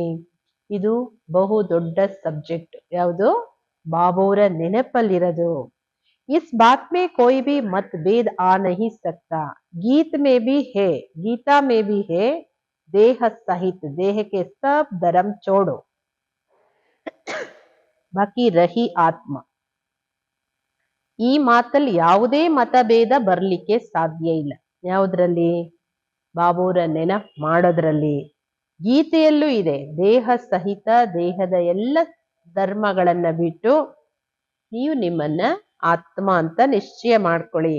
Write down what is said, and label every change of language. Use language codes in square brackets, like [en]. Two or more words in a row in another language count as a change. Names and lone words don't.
[kn] ಇದು ಬಹು ದೊಡ್ಡ ಸಬ್ಜೆಕ್ಟ್. ಯಾವುದು? ಬಾಬೋರ ನೆನಪಲ್ಲಿರೋದು. [hi] इस बात में कोई भी मतभेद आ नहीं सकता. गीत में भी है, गीता में भी है, देह सहित देह के सब धर्म छोड़ो, बाकी रही ಆತ್ಮ. [kn] ಈ ಮಾತಲ್ಲಿ ಯಾವುದೇ ಮತಭೇದ ಬರ್ಲಿಕ್ಕೆ ಸಾಧ್ಯ ಇಲ್ಲ. ಯಾವುದ್ರಲ್ಲಿ? ಬಾಬೋರ ನೆನಪು ಮಾಡೋದ್ರಲ್ಲಿ. ಗೀತೆಯಲ್ಲೂ ಇದೆ, ದೇಹ ಸಹಿತ ದೇಹದ ಎಲ್ಲ ಧರ್ಮಗಳನ್ನ ಬಿಟ್ಟು ನೀವು ನಿಮ್ಮನ್ನ ಆತ್ಮ ಅಂತ ನಿಶ್ಚಯ ಮಾಡ್ಕೊಳ್ಳಿ.